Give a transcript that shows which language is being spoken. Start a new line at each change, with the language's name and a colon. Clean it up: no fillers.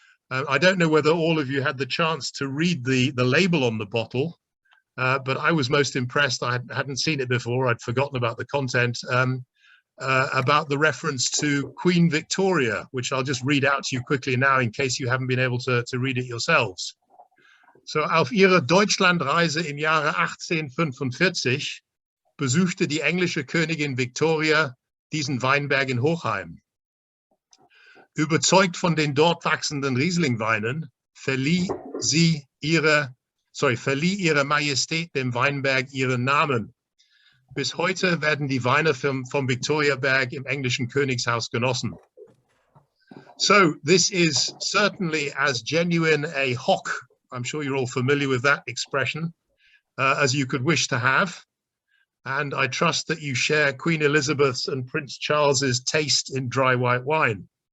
English: I don't know whether all of you had the chance to read the label on the bottle, but I was most impressed. I hadn't seen it before. I'd forgotten about the content, about the reference to Queen Victoria, which I'll just read out to you quickly now in case you haven't been able to read it yourselves.
German: So, auf ihrer Deutschlandreise im Jahre 1845 besuchte die englische Königin Victoria diesen Weinberg in Hochheim. Überzeugt von den dort wachsenden Rieslingweinen, verlieh ihre Majestät dem Weinberg ihren Namen. Bis heute werden die Weine vom Victoriaberg im englischen Königshaus genossen.
English: So this is certainly as genuine a hock, I'm sure you're all familiar with that expression, as you could wish to have. And I trust that you share Queen Elizabeth's and Prince Charles's taste in dry white wine.